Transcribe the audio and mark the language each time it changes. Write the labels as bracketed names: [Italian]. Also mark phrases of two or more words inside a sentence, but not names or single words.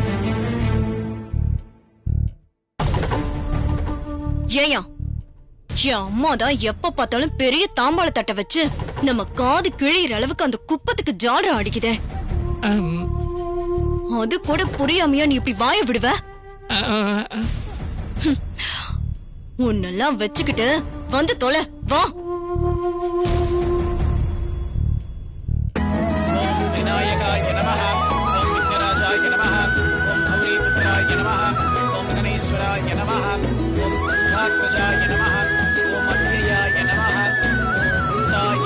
[Tamil] ஏயா என் அம்மா தான் எப்ப பார்த்தாலும் பெரிய தாம்பாள தட்டை வச்சு நம்ம காது கிழியிற அளவுக்கு அந்த குப்பத்துக்கு ஜாலரா அடிக்குதே. அம், அது கூட புரியாமையா நீ இப்படி வாய விடுவ? அ, அ, உன்னெல்லாம் வச்சுக்கிட்டு வந்து தொலை வா. [Sanskrit] विनायकाय नमः ओम विघ्नराजाय नमः ओम गौरीपुत्राय नमः ओम गणेश्वराय नमः ओम स्कंधात्मजाय नमः ओम अव्ययाय नमः ओम भूताय